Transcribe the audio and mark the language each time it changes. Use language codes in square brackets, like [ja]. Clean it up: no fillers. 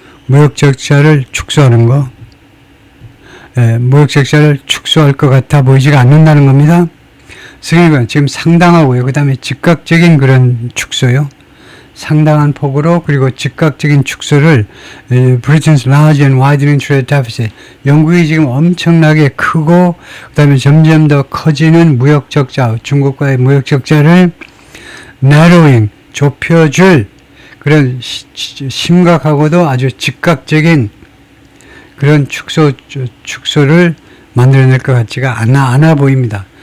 [ko] 무역 적자를 축소하는 거. 무역 적자를 축소할 것 같아 보이지가 않는다는 겁니다. significant, 지금 상당하고요. 그 다음에 즉각적인 그런 축소요. 상당한 폭으로 그리고 즉각적인 축소를 [en] Britain's large and widening trade deficit. [ko] 영국이 지금 엄청나게 크고 그 다음에 점점 더 커지는 무역 적자, 중국과의 무역 적자를 narrowing, 좁혀줄 그런 심각하고도 아주 즉각적인 그런 축소를 만들어낼 것 같지가 않아 보입니다.